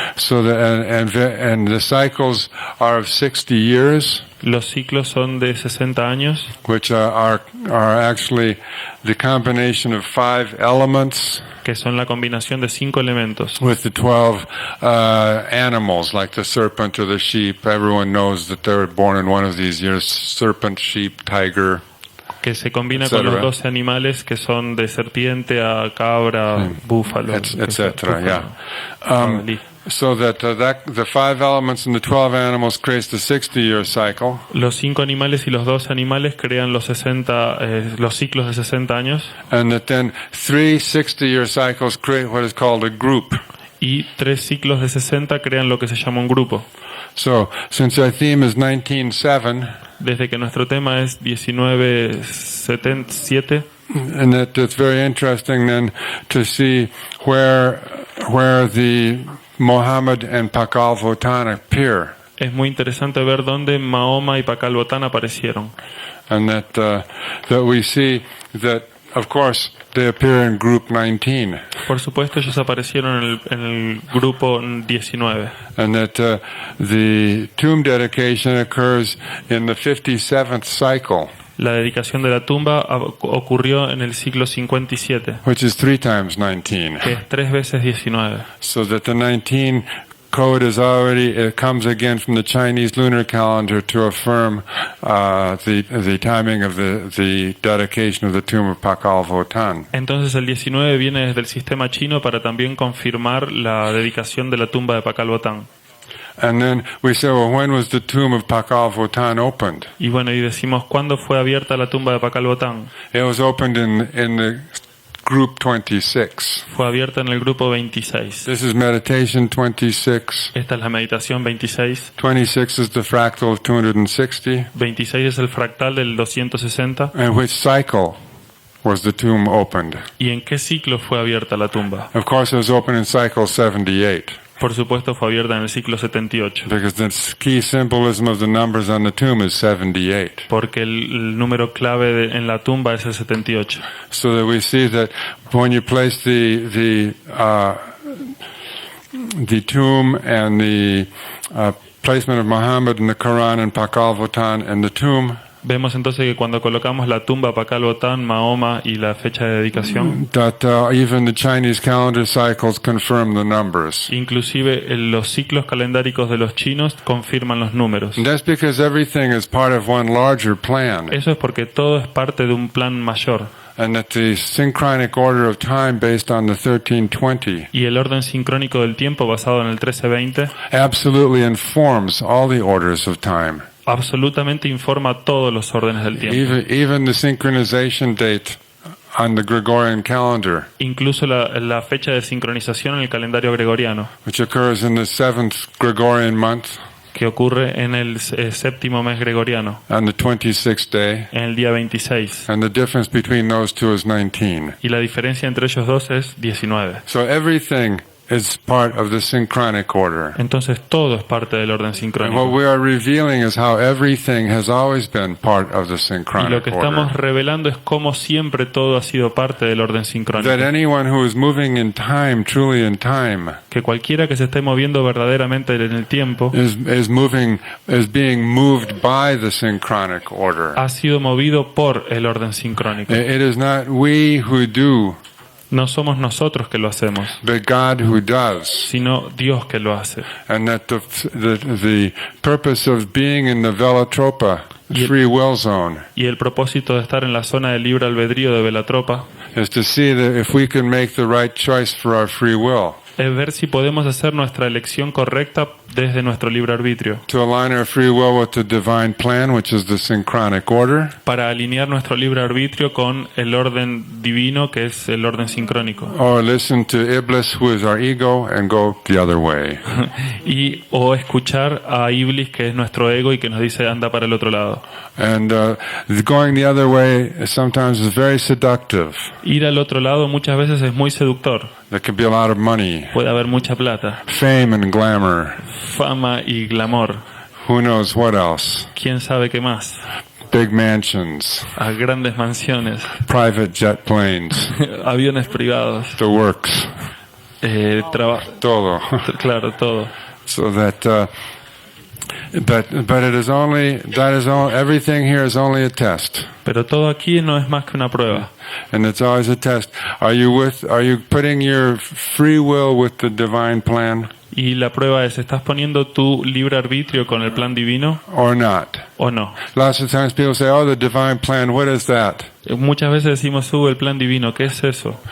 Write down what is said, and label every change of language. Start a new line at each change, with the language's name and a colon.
English: So and the cycles are of 60 years,
Spanish: Los ciclos son de 60 años,
English: which are actually the combination of 5 elements
Spanish: que son la combinación de 5 elementos,
English: with the 12 animals, like the serpent or the sheep. Everyone knows that they were born in one of these years: serpent, sheep, tiger,
Spanish: que se combina con los 12 animales que son de serpiente a cabra, búfalo,
English: etc. Yeah. So that the 5 elements and the 12 animals creates the 60-year cycle.
Spanish: Los 5 animales y los 12 animales crean los ciclos de 60 años.
English: And that then 3 60-year cycles create what is called a group.
Spanish: Y 3 ciclos de 60 crean lo que se llama un grupo.
English: So, since our theme is 19:7,
Spanish: Desde que nuestro tema es 1977,
English: and that it's very interesting then to see where the Muhammad and Pakal Votan appear.
Spanish: es muy interesante ver dónde Mahoma y Pakal Botán aparecieron.
English: And that we see that, of course, they appear in group 19.
Spanish: Por supuesto, ellos aparecieron en el grupo 19.
English: And that the tomb dedication occurs in the 57th cycle,
Spanish: La dedicación de la tumba ocurrió en el siglo 57,
English: which is 3 times 19.
Spanish: que es 3 veces 19.
English: So that the 19 code is already, it comes again from the Chinese lunar calendar to affirm the timing of the dedication of the tomb of Pakal Votan.
Spanish: Entonces el 19 viene desde el sistema chino para también confirmar la dedicación de la tumba de Pakal Botán.
English: And then we say, well, when was the tomb of Pakal Votan opened?
Spanish: Y bueno, y decimos, ¿cuándo fue abierta la tumba de Pakal Botán?
English: It was opened in the group 26.
Spanish: Fue abierta en el grupo 26.
English: This is meditation 26.
Spanish: Esta es la meditación 26.
English: 26 is the fractal of 260.
Spanish: 26 es el fractal del 260.
English: And which cycle was the tomb opened?
Spanish: ¿Y en qué ciclo fue abierta la tumba?
English: Of course, it was opened in cycle 78.
Spanish: Por supuesto, fue abierta en el ciclo 78.
English: Because the key symbolism of the numbers on the tomb is 78.
Spanish: Porque el número clave en la tumba es el 78.
English: So that we see that when you place the tomb and the placement of Muhammad in the Quran and Pakal Votan and the tomb,
Spanish: Vemos entonces que cuando colocamos la tumba Pakal Botán, Mahoma y la fecha de dedicación,
English: that even the Chinese calendar cycles confirm the numbers.
Spanish: inclusive los ciclos calendáricos de los chinos confirman los números.
English: And that's because everything is part of one larger plan.
Spanish: Eso es porque todo es parte de un plan mayor.
English: And that the synchronic order of time based on the 1320
Spanish: Y el orden sincrónico del tiempo basado en el 1320
English: absolutely informs all the orders of time.
Spanish: absolutamente informa todos los órdenes del tiempo.
English: Even the synchronization date on the Gregorian calendar,
Spanish: Incluso la fecha de sincronización en el calendario gregoriano,
English: which occurs in the 7th Gregorian month
Spanish: que ocurre en el séptimo mes gregoriano,
English: on the 26th day,
Spanish: en el día 26.
English: and the difference between those two is 19.
Spanish: Y la diferencia entre ellos dos es 19.
English: So everything is part of the synchronic order.
Spanish: Entonces todo es parte del orden
English: And what
Spanish: sincrónico.
English: we are revealing is how everything has always been part of the
Spanish: Y lo
English: synchronic
Spanish: que estamos
English: order.
Spanish: revelando es cómo siempre todo ha sido parte del orden sincrónico.
English: That anyone who is moving in time, truly in time,
Spanish: Que cualquiera que se esté moviendo verdaderamente en el tiempo
English: is being moved by the synchronic order.
Spanish: ha sido movido por el orden sincrónico.
English: It is not we who do,
Spanish: No somos nosotros que lo hacemos,
English: but God who does.
Spanish: sino Dios que lo hace.
English: And that the purpose of being in the Velatropa,
Spanish: Y-
English: free will zone,
Spanish: Y el propósito de estar en la zona de libre albedrío de Velatropa
English: is to see that if we can make the right choice for our free will,
Spanish: es ver si podemos hacer nuestra elección correcta desde nuestro libre arbitrio,
English: to align our free will with the divine plan, which is the synchronic order,
Spanish: para alinear nuestro libre arbitrio con el orden divino, que es el orden sincrónico,
English: or listen to Iblis, who is our ego, and go the other way.
Spanish: o escuchar a Iblis, que es nuestro ego y que nos dice anda para el otro lado.
English: And going the other way sometimes is very seductive.
Spanish: Ir al otro lado muchas veces es muy seductor.
English: There can be a lot of money,
Spanish: Puede haber mucha plata,
English: fame and glamour.
Spanish: fama y glamour.
English: Who knows what else?
Spanish: ¿Quién sabe qué más?
English: Big mansions,
Spanish: A grandes mansiones,
English: private jet planes,
Spanish: aviones privados,
English: the works,
Spanish: todo. claro, todo.
English: So that, but it is only, everything here is only a test.
Spanish: Pero todo aquí no es más que una prueba.
English: And it's always a test. Are you putting your free will with the divine plan
Spanish: Y la prueba es, ¿estás poniendo tu libre arbitrio con el plan divino
English: or not?
Spanish: o no?
English: Lots of times people say, oh, the divine plan, what is that?
Spanish: Muchas veces decimos, el plan divino, ¿qué es eso?